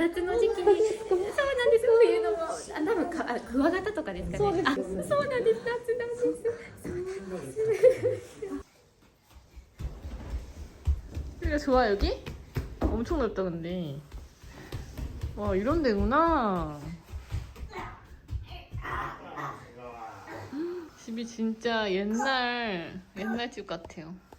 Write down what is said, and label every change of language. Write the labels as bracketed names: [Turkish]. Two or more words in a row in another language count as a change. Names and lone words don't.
[Japanese] 夏の時期に。そうなんです。冬の多分クワガタとかですかね。そうです。そうなんです。夏なんです。そうなんです。 [Korean] 여기가 좋아 여기? 엄청 넓다 근데. 와, 이런 데구나. 집이 진짜 옛날 집 같아요.